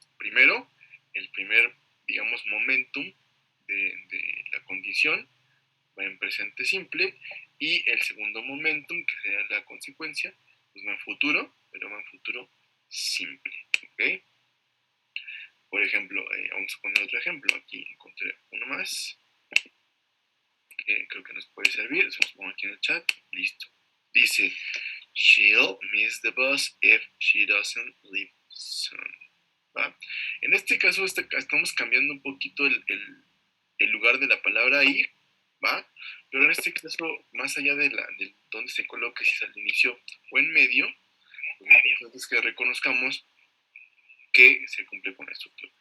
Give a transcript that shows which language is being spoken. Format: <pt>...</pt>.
<es>Primero, el primer, digamos, momentum de la condición va en presente simple, y el segundo momentum, que sería la consecuencia, pues va en futuro, pero va en futuro simple, ¿ok? Por ejemplo, vamos a poner otro ejemplo. Aquí encontré uno más que creo que nos puede servir. Se los pongo aquí en el chat. Listo. Dice,</es> <en>she'll miss the bus if she doesn't leave soon.</en> <es>¿Va? En este caso estamos cambiando un poquito el lugar de la palabra ir, ¿va? Pero en este caso, más allá de donde se coloque, si es al inicio o en medio, lo importante es que reconozcamos que se cumple con la estructura.</es>